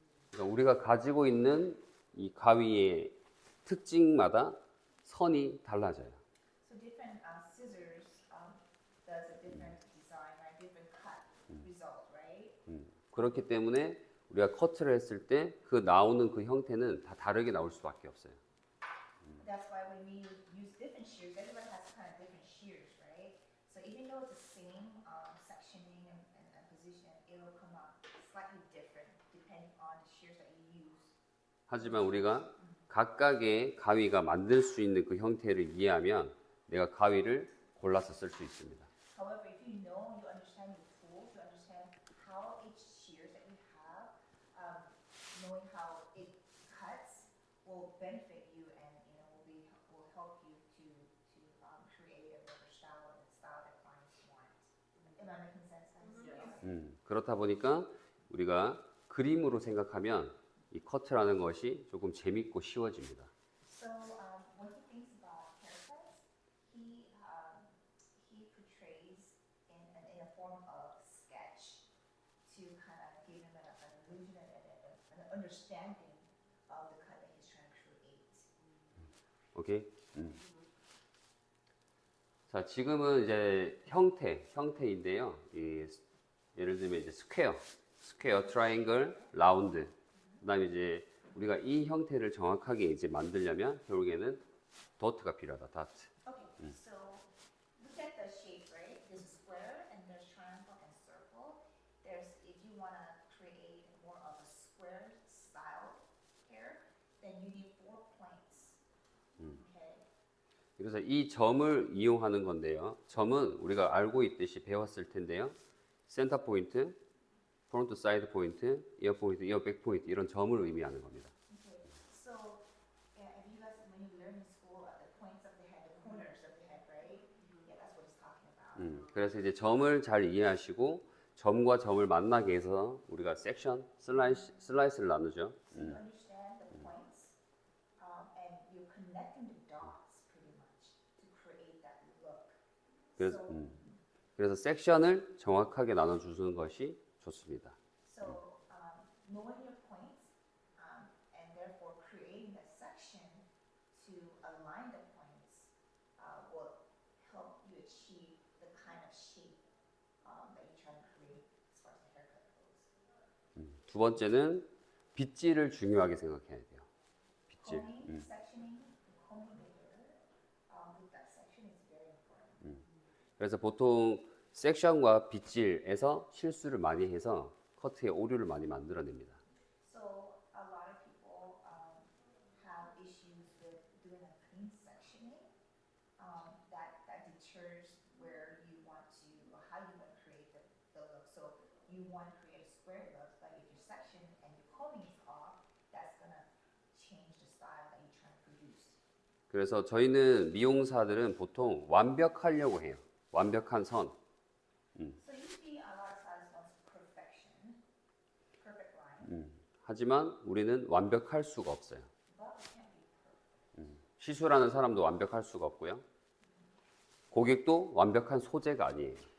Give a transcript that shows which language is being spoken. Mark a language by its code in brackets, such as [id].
[ko] 그러니까 우리가 가지고 있는 이 가위의 특징마다 선이 달라져요. [en] So different scissors does a different design, right? Different cut result, right? [ko] 그렇기 때문에 우리가 커트를 했을 때 그 나오는 그 형태는 다 다르게 나올 수밖에 없어요. [en] That's why when we use different shears, everybody has kind of different shears, right? So even though it's the same sectioning and position, it will come out slightly different depending on the shears that you use. [ko] 하지만 우리가 각각의 가위가 만들 수 있는 그 형태를 이해하면 내가 가위를 골라서 쓸 수 있습니다. [en] However, if you know, you understand your tools, you understand how each shears that you have, knowing how it cuts will benefit you and will help you to create a better style and style that clients want. Am I making sense, guys? [ko] 그렇다 보니까 우리가 그림으로 생각하면 이 커트라는 것이 조금 재밌고 쉬워집니다. [en] So when he thinks about haircuts, he portrays in a form of sketch to kind of give him an illusion and an understanding of the cut that he's trying to create. 오케이? [ko] 자, 지금은 이제 형태인데요. 예를 들면 이제 스퀘어, 트라이앵글, 라운드. 그다음에 이제 우리가 이 형태를 정확하게 이제 만들려면 결국에는 도트가 필요하다. 다트. [en] Okay, so look at the shape, right? There's a square and there's triangle and circle. If you want to create more of a square style hair, then you need 4 points. Okay. [ko] 그래서 이 점을 이용하는 건데요. 점은 우리가 알고 있듯이 배웠을 텐데요. 센터 포인트, 프론트 사이드 포인트, 이어 포인트, 이어 백 포인트 이런 점을 의미하는 겁니다. [en] Okay. So, if you guys, when you learn in school, the points of the head, the corners of the head, right? Yeah, that's what he's talking about. [ko] 그래서 이제 점을 잘 이해하시고 점과 점을 만나게 해서 우리가 섹션, 슬라이스를 나누죠. [en] So you understand the points, and you're connecting the dots pretty much to create that look. [ko] 그래서, [en] So, [ko] 그래서 섹션을 정확하게 나눠주는 것이 좋습니다. [en] so knowing your points, and therefore creating a section to align the points, will help you achieve the kind of shape that you're trying to create as far as the haircut goes. [ko] 두 번째는 빗질을 중요하게 생각해야 돼요. 빗질. [en] Combing, sectioning, combing the hair with that section is very important. [ko] 그래서 보통 섹션과 빗질에서 실수를 많이 해서 커트에 오류를 많이 만들어냅니다. [en] So a lot of people have issues with doing a clean sectioning. That deters where you want to, or how you want to create the look. So you want to create a square look, but if your section and your combing is off, that's gonna change the style that you're trying to produce. [ko] 그래서 저희는 미용사들은 보통 완벽하려고 해요. 완벽한 선. [en] So you see a lot of stylists want perfection, perfect line, [ko] 하지만 우리는 완벽할 수가 없어요. [en] but it can't be perfect. [ko] 시술하는 사람도 완벽할 수가 없고요. 고객도 완벽한 소재가 아니에요.